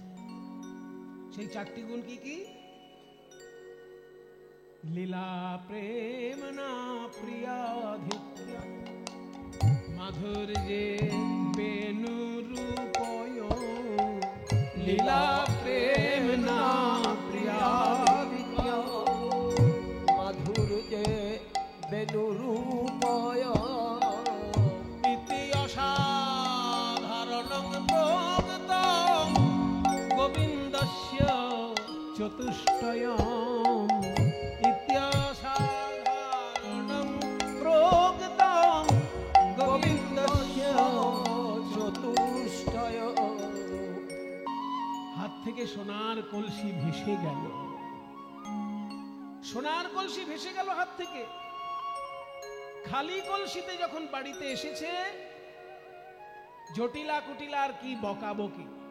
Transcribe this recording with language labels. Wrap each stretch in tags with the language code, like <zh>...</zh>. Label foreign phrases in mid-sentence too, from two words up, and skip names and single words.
<bn>সেই 4টি গুণ কি কি?</bn> <sa>লীলা প্রেম না প্রিয়াধিক্য, মাধুর্যে বেনু রূপয়, লীলা প্রেম না প্রিয়াধিক্য, মাধুর্যে বেনু রূপয়, ইতি অসাধারণং প্রগতং গোবিন্দস্য চতুষ্টয়ম, ইতি অসাধারণং প্রগতং গোবিন্দস্য চতুষ্টয়।</sa> <bn>হাত থেকে সোনার কলসি ভেসে গেল, সোনার কলসি ভেসে গেল হাত থেকে। খালি কলসিতে যখন বাড়িতে এসেছে, জটিলা কুটিলার কি বকাবকি।</bn>